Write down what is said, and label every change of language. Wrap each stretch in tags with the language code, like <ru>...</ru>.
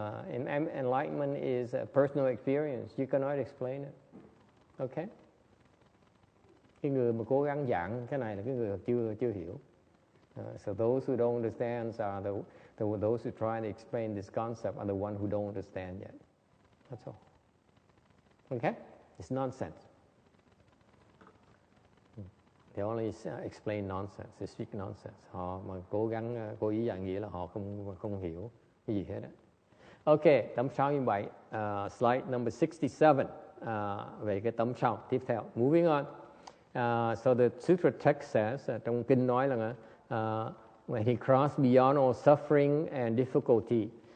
<en>Enlightenment is a personal experience. You cannot explain it. Okay?</en> <vi>Cái người mà cố gắng giảng cái này là cái người chưa hiểu.</vi> <en>So those who don't understand are those who try to explain this concept are the ones who don't understand yet. That's all. Okay? It's nonsense. They only explain nonsense. They speak nonsense.</en> <vi>Họ mà cố ý giảng nghĩa là họ không hiểu cái gì hết á.</vi> <en>Okay,</en> <vi>tấm 67,</vi> <en>slide number 67.</en> <vi>Về cái tấm sau tiếp theo.</vi> <en>Moving on. So the sutra text says,</en> <vi>trong kinh nói là</vi> <en>when he crossed beyond all suffering and difficulty,</en>